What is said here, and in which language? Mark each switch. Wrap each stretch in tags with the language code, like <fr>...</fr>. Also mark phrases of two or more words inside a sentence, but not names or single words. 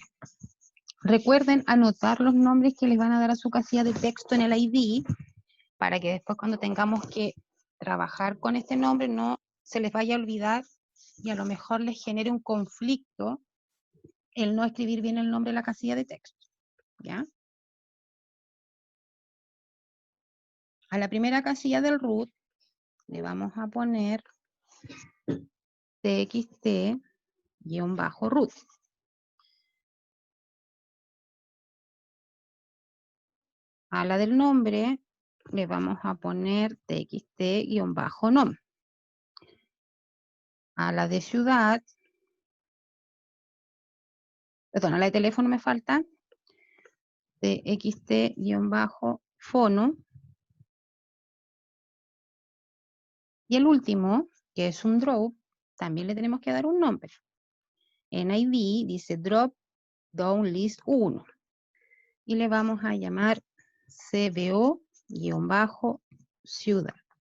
<es>Recuerden anotar los nombres que les van a dar a su casilla de texto en el ID, para que después cuando tengamos que trabajar con este nombre no se les vaya a olvidar y a lo mejor les genere un conflicto el no escribir bien el nombre de la casilla de texto. ¿Ya? A la primera casilla del root le vamos a poner txt-root. A la del nombre le vamos a poner txt-nom. A la de ciudad, perdón, a la de teléfono me falta txt-fono. Y el último, que es un drop, también le tenemos que dar un nombre. En ID dice</es> <en>drop down list</en> <es>1. Y le vamos a llamar cbo-ciudad.</es>